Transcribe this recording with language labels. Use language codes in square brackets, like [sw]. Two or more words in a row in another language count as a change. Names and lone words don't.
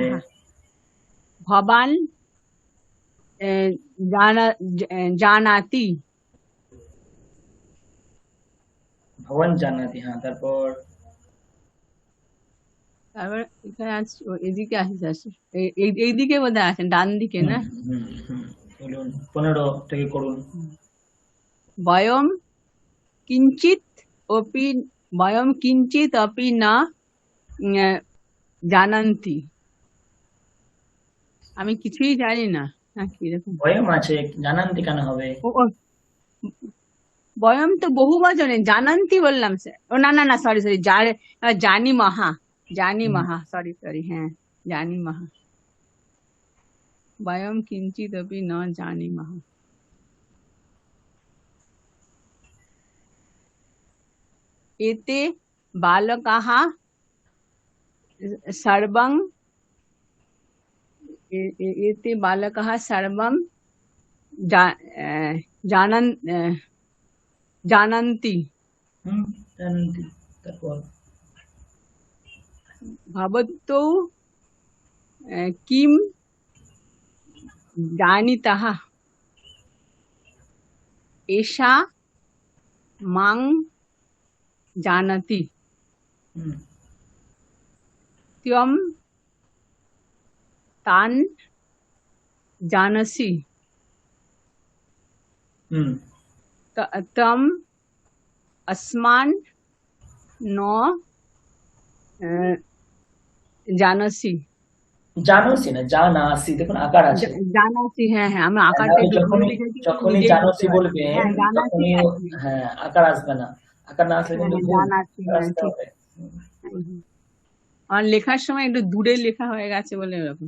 [sa] জানিতः। ভবান জানাতি। ভবন জানাতি। [bn] হ্যাঁ, তারপর তারপর এখানে আছে, এদিকে আসছে, এইদিকে বোধহয় আছেন, ডান দিকে হুম না? হুম হুম বলুন, 15 থেকে করুন। [sa] বয়ম কিঞ্চিত অপি বয়ম কিঞ্চিত অপি না জানান্তি। [bn] আমি কিছুই জানি না। হ্যাঁ, কিরকম? ভয়ম আছে, জানান্তি কেন হবে? ও, বয়ম তো বহু বচনে, জানান্তি বললাম স্যার। ও না না না, সরি সরি, [sa] জানি মহা, [bn] জানি হুম, মহা, সরি সরি, হ্যাঁ [sa] জানি মহা। वयं किञ्चिदपि न जानीमः। एते बालकाः सर्वं एते बालकाः सर्वं जानन्ति। [bn] জানন্তি, তারপর [sa] भवतो किं जानीतः एषा मां जानति त्वं तान् जानसि त्वम् अस्मान् न जानसि। [bn] জানোসি না, জানাসি, দেখুন আকার আছে। জানাসি, হ্যাঁ হ্যাঁ, আমরা আকারটা একটু ভুল লিখেছি, যখনই নিজেই জানোসি বুঝতে পারছি। বলবেন হ্যাঁ, জানাসি, তখনই হ্যাঁ আকার আসবে না, আকার না আসলে কিন্তু ভুল জানাসি, হ্যাঁ আসতে ঠিক। হবে। আর লেখার সময় একটু দূরে লেখা হয়ে গেছে বলে এরকম।